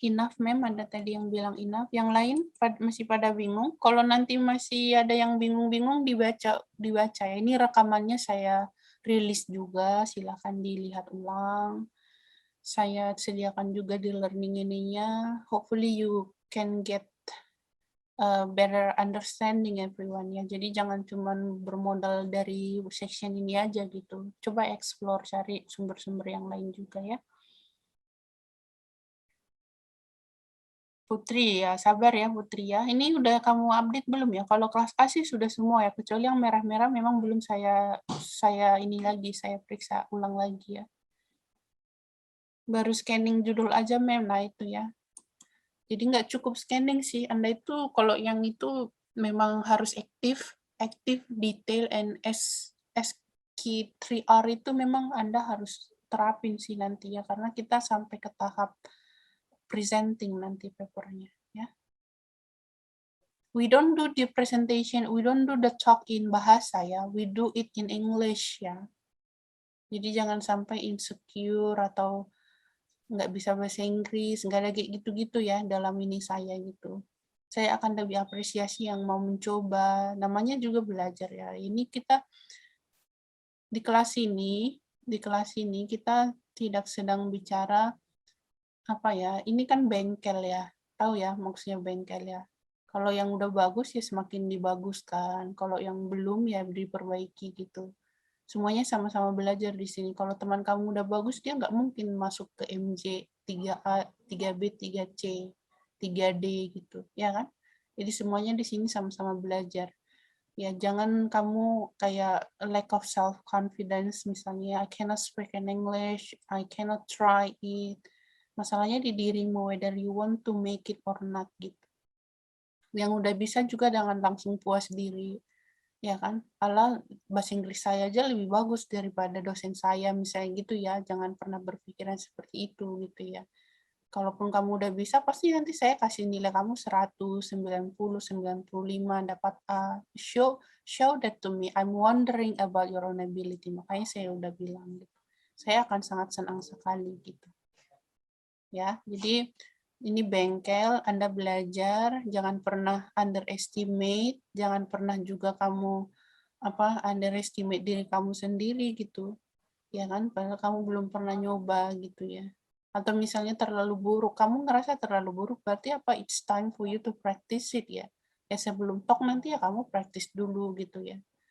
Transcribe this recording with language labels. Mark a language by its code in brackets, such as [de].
[id] Enough, Mem, ada tadi yang bilang enough. Yang lain masih pada bingung. Kalau nanti masih ada yang bingung-bingung, dibaca ya. Ini rekamannya saya rilis juga, silakan dilihat ulang. Saya sediakan juga di learning ininya. [en] Hopefully you can get a better understanding everyone ya. [id] Jadi jangan cuma bermodal dari section ini aja gitu. Coba explore, cari sumber-sumber yang lain juga ya. Putri ya, sabar ya Putri ya. Ini udah kamu update belum ya? Kalau kelas A sih sudah semua ya, kecuali yang merah-merah memang belum saya ini lagi, saya periksa ulang lagi ya. Baru scanning judul aja Mem, nah itu ya. Jadi nggak cukup scanning sih, Anda itu kalau yang itu memang harus aktif, detail, and SQ3R itu memang Anda harus terapin sih nanti ya, karena kita sampai ke tahap presenting nanti papernya ya. [en] We don't do the presentation, we don't do the talk in bahasa ya, we do it in English ya. [id] Jadi jangan sampai insecure atau nggak bisa bahasa Inggris, nggak ada kayak gitu-gitu ya dalam ini saya gitu. Saya akan lebih apresiasi yang mau mencoba, namanya juga belajar ya. Ini kita di kelas ini kita tidak sedang bicara apa ya, ini kan bengkel ya, tahu ya maksudnya bengkel ya. Kalau yang udah bagus ya semakin dibaguskan, kalau yang belum ya diperbaiki gitu. Semuanya sama-sama belajar di sini. Kalau teman kamu udah bagus, dia nggak mungkin masuk ke MJ 3A, 3B, 3C, 3D gitu, ya kan? Jadi semuanya di sini sama-sama belajar. [en] Ya, [id] jangan kamu kayak [en] lack of self confidence misalnya, I cannot speak in English, I cannot try it. [id] Masalahnya di dirimu, [en] whether you want to make it or not gitu. [id] Yang udah bisa juga jangan langsung puas diri, ya kan? Ala bahasa Inggris saya aja lebih bagus daripada dosen saya misalnya gitu ya. Jangan pernah berpikiran seperti itu gitu ya. Kalaupun kamu udah bisa, pasti nanti saya kasih nilai kamu 100, 90, 95, dapat A. [en] Show that to me. I'm wondering about your own ability. [id] Makanya saya udah bilang gitu. Saya akan sangat senang sekali gitu. Ya, jadi ini bengkel, Anda belajar, jangan pernah underestimate, jangan pernah juga kamu underestimate diri kamu sendiri gitu. Ya kan, padahal kamu belum pernah nyoba gitu ya. Atau misalnya terlalu buruk, kamu ngerasa terlalu buruk, berarti apa? [en] It's time for you to practice it ya. [id] Ya sebelum talk nanti ya kamu practice dulu gitu ya.